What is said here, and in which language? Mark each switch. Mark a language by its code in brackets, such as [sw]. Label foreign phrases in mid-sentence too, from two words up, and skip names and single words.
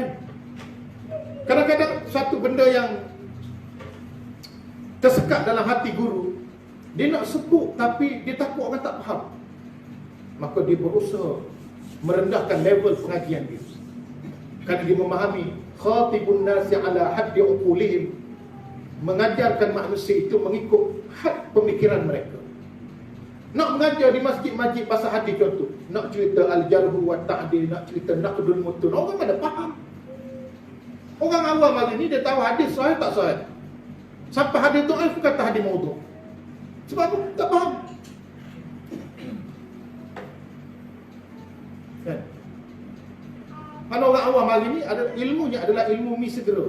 [ms] Kadang-kadang satu benda yang tersekat dalam hati guru, dia nak sebut tapi dia takut orang tak faham. Maka dia berusaha merendahkan level pengajian dia. Kerana dia memahami [ar] خاطبوا الناس على حد عقولهم, [ms] mengajarkan manusia itu mengikut had pemikiran mereka. Nak mengajar di masjid-masjid pasal hadis contoh, nak cerita [ar] الجرح والتعديل, [ms] nak cerita [ar] نقد المتون, [ms] orang mana faham. Orang awam hari ni dia tahu hadis sahih tak sahih. Sampai hadis dhaif kata hadis maudhu'. Sebab apa? Tak faham. Kan? Mana orang awam hari ni ada ilmunya adalah ilmu mi segera.